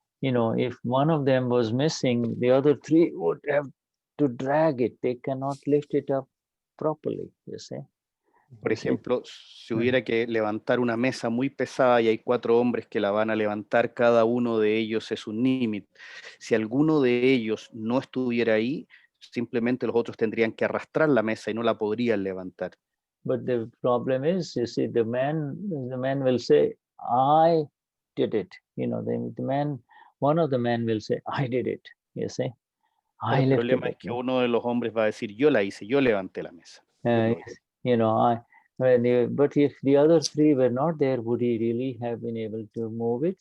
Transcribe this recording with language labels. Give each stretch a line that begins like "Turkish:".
English: You know, if one of them was missing, the other 3 would have to drag it. They cannot lift it up properly, you see.
Spanish: Por ejemplo, si hubiera que levantar una mesa muy pesada y hay 4 hombres que la van a levantar, cada uno de ellos es un nimit. Si alguno de ellos no estuviera ahí, simplemente los otros tendrían que arrastrar la mesa y no la podrían levantar.
English: But the problem is, you see, the man will say, I did it. You know, one of the men will say, I did it. You see,
Spanish: El problema es que uno de los hombres va a decir, yo la hice, yo levanté la mesa.
English: You know, but if the other 3 were not there, would he really have been able to move it?